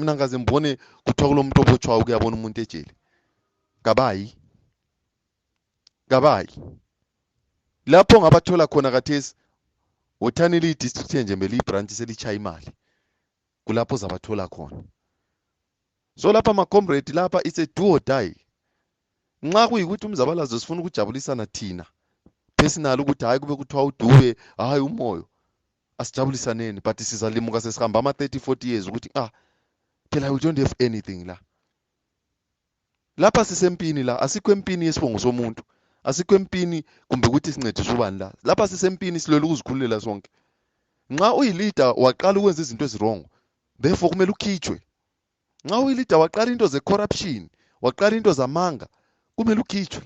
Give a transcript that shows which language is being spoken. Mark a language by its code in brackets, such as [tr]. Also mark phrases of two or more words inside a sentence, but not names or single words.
[nd] Mina ngaze mbone kuthiwa kulo muntu obotshwayo ukuyabona umuntu ejele. Kabayi. Lapho ngabathola khona kathesi uthanele i-district nje mbele i-branch selichaya imali. Kulapho zabathola khona. So lapha ma comrade lapha [en] it's a do or die. [nd] Nxa kuyikuthi umzabalazo sifuna ukujabulisana thina personal ukuthi hayi kube kuthiwa uDube hayi uMoyo asijabulisaneni but sizalimuka sesihamba ama 30-40 years ukuthi phela [en] we don't have anything [nd] la. Lapha sisempini la asikho empini yesibongo somuntu. Asikho empini kumbe ukuthi sincedise ubani la. Lapha sisempini silwela ukuzikhululela sonke. Nxa uyileader waqala ukwenza izinto ezirong therefore kumele ukhitshwe. Nxa uyileader waqala into ze corruption waqala into zamanga kumele ukhitshwe.